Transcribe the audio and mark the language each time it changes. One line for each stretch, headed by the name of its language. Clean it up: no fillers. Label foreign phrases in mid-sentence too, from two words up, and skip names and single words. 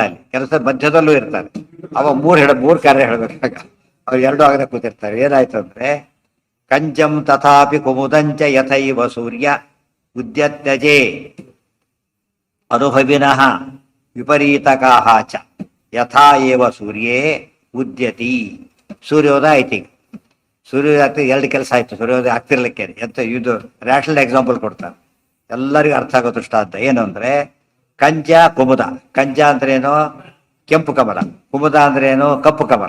Kannada: ಅಲ್ಲಿ ಕೆಲಸ ಮಧ್ಯದಲ್ಲೂ ಇರ್ತಾರೆ. ಅವ ಮೂರು ಕಾರ್ಯ ಹೇಳ್ಬೇಕಾಗ ಅವ್ರು ಎರಡು ಆಗದೆ ಕೂತಿರ್ತಾರೆ. ಏನಾಯ್ತು ಅಂದ್ರೆ
Sanskrit: ಕಂಜಂ ತಥಾಪಿ ಕುಮುದಂಚ ಯಥೈವ ಸೂರ್ಯ ಉದ್ಯತ್ಯಜೆ ಅನುಭವಿನಃ ವಿಪರೀತಕಾಹ ಚ ಯಥಾ ಏವ ಸೂರ್ಯೇ ಉದ್ಯತಿ.
Kannada: ಸೂರ್ಯೋದಯ ಆಯ್ತು. ಈಗ ಸೂರ್ಯೋದಯ ಆಗ್ತದೆ, ಎರಡು ಕೆಲಸ ಆಯ್ತು. ಸೂರ್ಯೋದಯ ಆಗ್ತಿರ್ಲಿಕ್ಕೆ ಎಂತ ಇದು
English: rational example
Kannada: ಕೊಡ್ತಾರೆ, ಎಲ್ಲರಿಗೂ ಅರ್ಥ ಆಗೋ ದೃಷ್ಟಾಂತ. ಏನು ಅಂದ್ರೆ ಕಂಜ ಕುಮುದ. ಕಂಜ ಅಂದ್ರೇನು? ಕೆಂಪು ಕಮಲ. ಕುಮುದ ಅಂದ್ರೇನು? ಕಪ್ಪು ಕಮಲ.